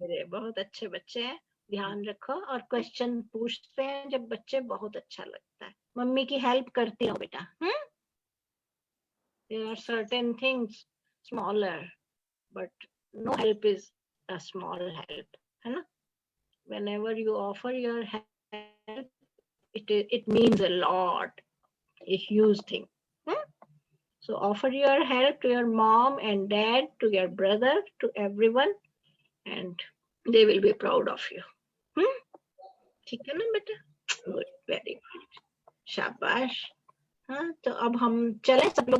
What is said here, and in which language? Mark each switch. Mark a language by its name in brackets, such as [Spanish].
[Hindi] बहुत अच्छे बच्चे हैं, ध्यान रखो और क्वेश्चन पूछते हैं जब बच्चे, बहुत अच्छा लगता है। मम्मी की हेल्प करती हो बेटा। [English] There are certain things smaller, but no help is a small help, [Hindi] है ना? [English] Whenever you offer your help, it means a lot, a huge thing. So offer your help to your mom and dad, to your brother, to everyone, and they will be proud of you. [Hindi] ठीक है ना बेटा? [English] good, very good, [Hindi] शाबाश। हाँ, तो अब हम चले सब लोग